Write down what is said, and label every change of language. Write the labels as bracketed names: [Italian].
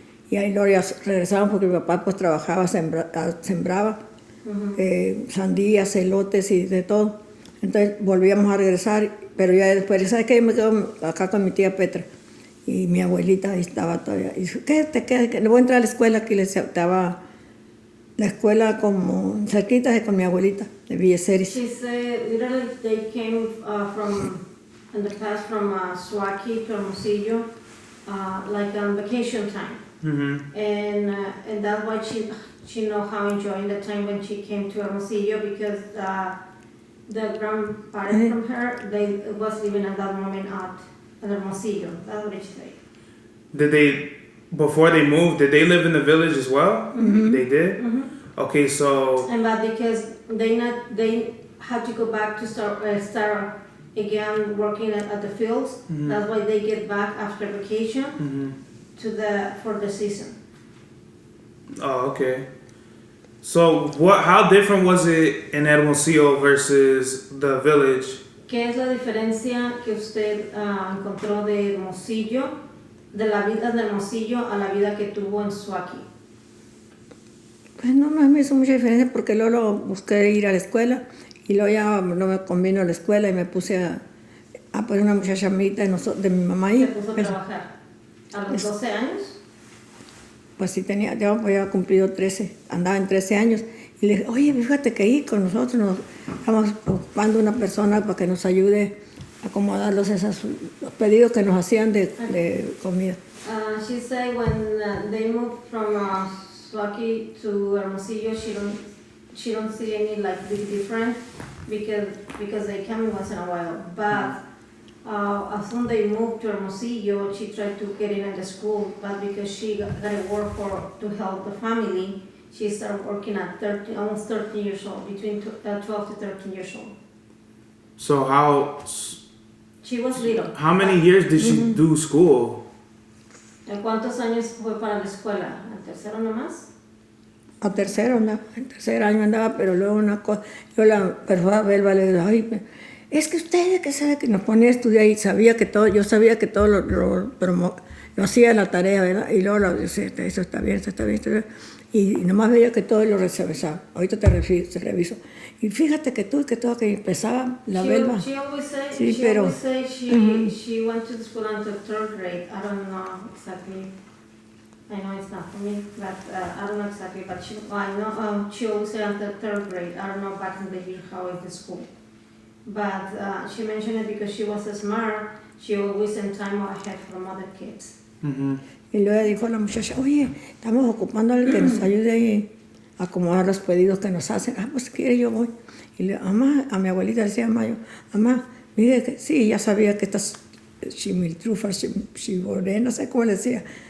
[Spanish] Y ahí luego ya regresaban porque mi papá pues trabajaba, sembraba sandías, elotes y de todo. Entonces volvíamos a regresar, pero ya después, ¿sabes qué? Yo me quedo acá con mi tía Petra. Y mi abuelita ahí estaba todavía. Y dice, ¿qué te quedas? Le voy a entrar a la escuela, que le estaba la escuela como cerquita de con mi abuelita, de Villeceris. [English] She said literally they came in the past from Suaki to Hermosillo, like on vacation time. Mm-hmm. And that's why she know how enjoying the time when she came to Hermosillo because the grandparents from her, they was living at that moment at Hermosillo. That's what she said. Before they moved, did they live in the village as well? Mm-hmm. They did? Mm-hmm. Okay, so... And but because they had to go back to start again working at the fields, mm-hmm. That's why they get back after vacation mm-hmm. for the season. Oh, okay. So how different was it in Hermosillo versus the village? [Spanish] ¿Qué es la diferencia que usted encontró de Hermosillo, de la vida de Hermosillo a la vida que tuvo en Suaki? Pues no me hizo mucha diferencia porque luego busqué ir a la escuela y luego ya no me convino a la escuela y me puse a poner una muchacha amiguita de mi mamá ahí. ¿Se puso a trabajar? ¿A los 12 años? Pues sí, ya había cumplido 13, andaba en 13 años. Y le dije, oye, fíjate que ahí con nosotros nos estamos ocupando una persona para que nos ayude a acomodar los pedidos que nos hacían de comida. [English] She said when they moved from Suaki to Hermosillo, she don't see any like big difference because they come once in a while. But as soon they moved to Hermosillo, she tried to get in at the school, but because she got to work to help the family, she started working at almost 13 years old, between 12 to 13 years old. So how... She was little. How many years did she do school? [Spanish] ¿Cuántos años fue para la escuela? ¿El tercero nomás? A tercero andaba, en tercer año andaba, pero luego una cosa, yo la persona Belva le digo, ay, es que ustedes que saben que nos ponía a estudiar y sabía que todo, yo sabía que todo lo hacía la tarea, ¿verdad? Y luego lo decía, eso está bien, eso está bien, esto está bien. Y nomás veía que todo lo revisaba. Ahorita te reviso. Y fíjate que tú, que todo, que empezaba la Belva. [English] She always say, [Spanish] sí, pero, [English] she went to the school until 3rd grade. I don't know exactly. I know it's not for me, but I don't know exactly. But I know she always said until 3rd grade. I don't know back in the year how is the school. But she mentioned it because she was smart. She always in time ahead from other kids. Mm-hmm. [Spanish] Y luego dijo la muchacha, oye, estamos ocupando a alguien que nos ayude a acomodar los pedidos que nos hacen. Pues si quiere yo voy. Y le mamá, a mi abuelita decía, mamá, mire que sí, ya sabía que estas chimiltrufas, chiboré, no sé cómo le decía.